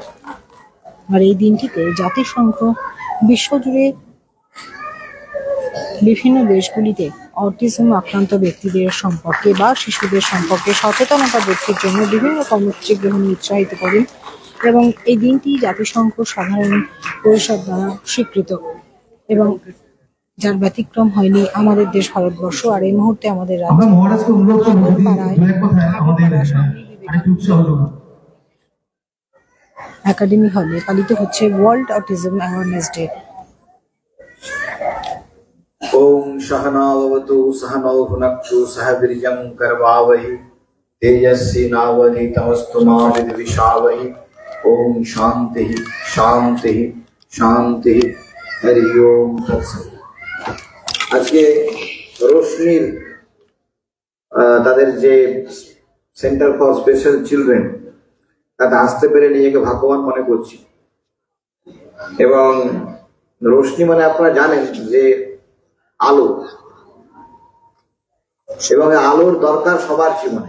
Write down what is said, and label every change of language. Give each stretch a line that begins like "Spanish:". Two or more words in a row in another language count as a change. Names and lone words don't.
Bangla: আর এই দিনটিতে জাতিসংঘ বিশ্বজুড়ে বিভিন্ন দেশগুলিতে অটিজম আক্রান্ত ব্যক্তিদের সম্পর্কে বা শিশুদের সম্পর্কে সচেতনতা বৃদ্ধির জন্য বিভিন্ন কর্মসূচি গ্রহণে উৎসাহিত করেন, এবং এই দিনটি জাতিসংঘ সাধারণ পরিষদ দ্বারা স্বীকৃত, এবং যার ব্যতিক্রম হয়নি আমাদের দেশ ভারতবর্ষ। আর এই মুহূর্তে আমাদের একাডেমি হলে পালিত হচ্ছে ওয়ার্ল্ড অটিজম অ্যাওয়ারনেস ডে।
Sanskrit: ओम सहनावतु सहनौ भुनक्तु सह वीर्यं करवावहि तेजस्विनावधीतमस्तु मा विद्विषावहि। ओम शांति शांति शांति। हरि ओम तत्सत्।
Bangla: আজকে রোশনির তাদের যে সেন্টার ফর স্পেশাল চিলড্রেন তাতে আসতে পেরে নিজেকে ভাগ্যবান মনে করছি। এবং রোশনি মানে আপনারা জানেন যে আলো, এবং আলোর দরকার সবার জীবনে।